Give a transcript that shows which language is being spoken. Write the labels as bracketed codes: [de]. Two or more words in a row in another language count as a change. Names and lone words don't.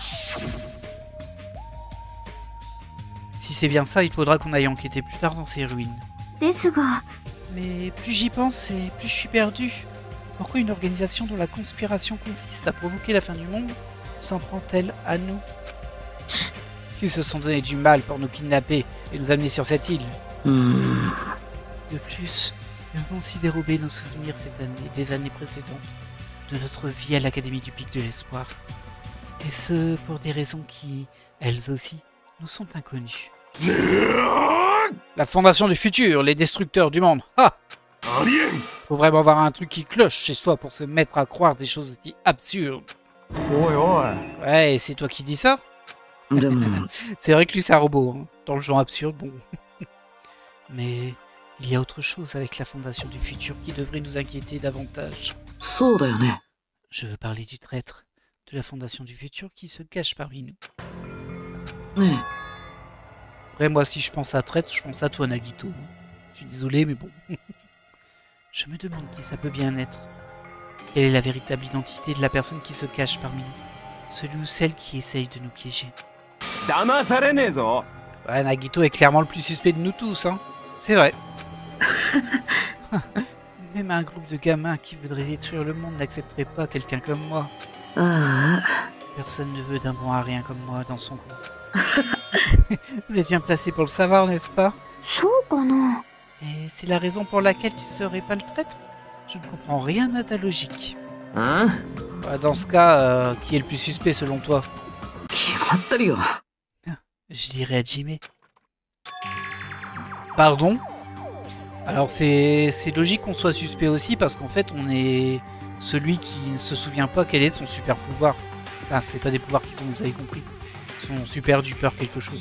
[fr] Si c'est bien ça, il faudra qu'on aille enquêter plus tard dans ces ruines. [ja] ですが [fr] Mais plus j'y pense et plus je suis perdu. Pourquoi une organisation dont la conspiration consiste à provoquer la fin du monde s'en prend-elle à nous? Qui se sont donné du mal pour nous kidnapper et nous amener sur cette île? うーん。 De plus, ils ont aussi dérobé nos souvenirs cette année, des années précédentes, de notre vie à l'Académie du Pic de l'Espoir. Et ce, pour des raisons qui, elles aussi, nous sont inconnues. La Fondation du Futur, les Destructeurs du Monde. Ah! [ja] ありえん [fr] Faut vraiment avoir un truc qui cloche chez soi pour se mettre à croire des choses aussi absurdes. [ja] おいおい [fr] Ouais, et c'est toi qui dis ça? [ja] でも、 [fr] C'est vrai que lui c'est un robot, hein. Dans le genre absurde, bon. Mais il y a autre chose avec la Fondation du Futur qui devrait nous inquiéter davantage. [ja] そうだよね。 [fr] Je veux parler du traître de la Fondation du Futur qui se cache parmi nous. ね Après, moi, si je pense à traître, je pense à toi, Nagito. Je suis désolé, mais bon. Je me demande qui ça peut bien être. Quelle est la véritable identité de la personne qui se cache parmi nous? Celui ou celle qui essaye de nous piéger. [ja] 騙されねえぞ [fr] Ouais, Nagito est clairement le plus suspect de nous tous, hein. C'est vrai. Même un groupe de gamins qui voudraient détruire le monde n'accepterait pas quelqu'un comme moi. え。あ Personne ne veut d'un bon à rien comme moi dans son groupe. Vous êtes bien placé pour le savoir, n'est-ce pas? [ja] そうかな [fr] Et c'est la raison pour laquelle tu serais pas le traître? Je ne comprends rien à ta logique. あ。 Ouais, dans ce cas, qui est le plus suspect selon toi? [ja] 決まってるよ。 [fr] Je dirais Hajime. Pardon? Alors c'est logique qu'on soit suspect aussi parce qu'en fait on est celui qui ne se souvient pas quel est son super pouvoir. Enfin c'est pas des pouvoirs qui sont, vous avez compris. Son super duper quelque chose.